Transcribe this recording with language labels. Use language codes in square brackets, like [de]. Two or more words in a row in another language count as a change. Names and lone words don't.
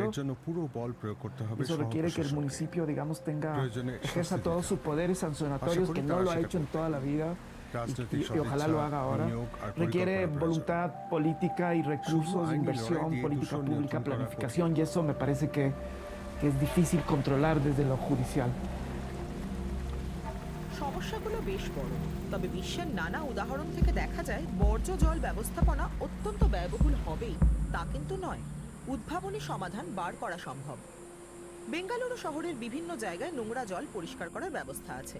[es] Eso requiere que el municipio, digamos, ejerza todos sus poderes sancionatorios, que no lo ha hecho en toda la vida. Y ojalá lo haga ahora. Requiere voluntad política y recursos, inversión, política pública, planificación, y eso me parece que es difícil controlar desde lo judicial. [bn] সমস্যাগুলো বেশ বড়, তবে বিশ্বের নানা উদাহরণ থেকে দেখা যায় বর্জ্য জল ব্যবস্থাপনা অত্যন্ত ব্যয়বহুল হবেই তা কিন্তু নয়। উদ্ভাবনী সমাধান বার করা সম্ভব। বেঙ্গালুরু শহরের বিভিন্ন জায়গায় নোংরা জল পরিষ্কার করার ব্যবস্থা আছে।